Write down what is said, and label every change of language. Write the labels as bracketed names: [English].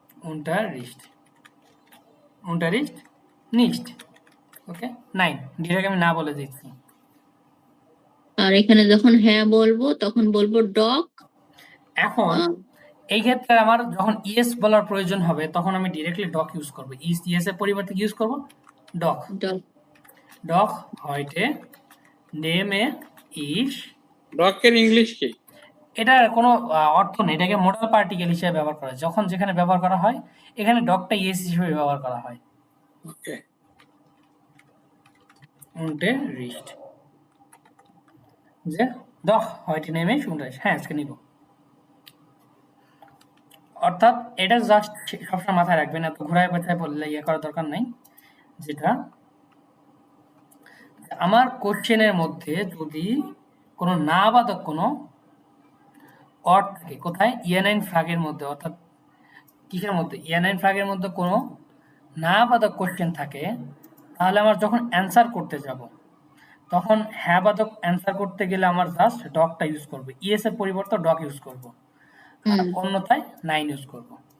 [German] Unterricht Unterricht nicht, [Bangla] ওকে, nine direct আমি না বলে দিচ্ছি। আর এখানে যখন হ্যাঁ বলবো তখন বলবো ডগ। এখন এই ক্ষেত্রে আমার যখন ইয়েস বলার প্রয়োজন হবে তখন আমি ডিরেক্টলি ডক ইউজ করব, ইয়েস এর পরিবর্তে ইউজ করব doc. Dog. [German] ডক heute nehme ich, [Bangla] ডকের English কি? এটার কোনো অর্থ নেই, এটাকে মোডাল পার্টিকেল হিসেবে ব্যবহার করা হয়, যখন যেখানে ব্যবহার করা হয় এখানে ডকটা ইয়েস হিসেবে ব্যবহার করা হয়। ওকে, [German] Unterricht [Bangla] যে [German] doch heute nehme ich Unterricht, [Bangla] হ্যাঁ আজকে নিব। অর্থাৎ এটা জাস্ট সবসময় মাথায় রাখবেন, এত ঘোরায় পেঁচায় বললে ইয়ে করার দরকার নাই। যেটা আমার কোশ্চেনের মধ্যে যদি কোনো না বাদক কোনো অর্থ থাকে, কোথায়? ইয়ে9 ফ্ল্যাগের মধ্যে, অর্থাৎ কিসের মধ্যে? ইয়ে9 ফ্ল্যাগের মধ্যে কোনো না বাদক কোশ্চেন থাকে, তাহলে আমার যখন অ্যান্সার করতে যাব তখন হ্যাঁ বাদক অ্যান্সার করতে গেলে আমার জাস্ট ডকটা ইউজ করবো, ইএস এর পরিবর্তে ডক ইউজ করব, আর অন্যথায় নাইন ইউজ করব।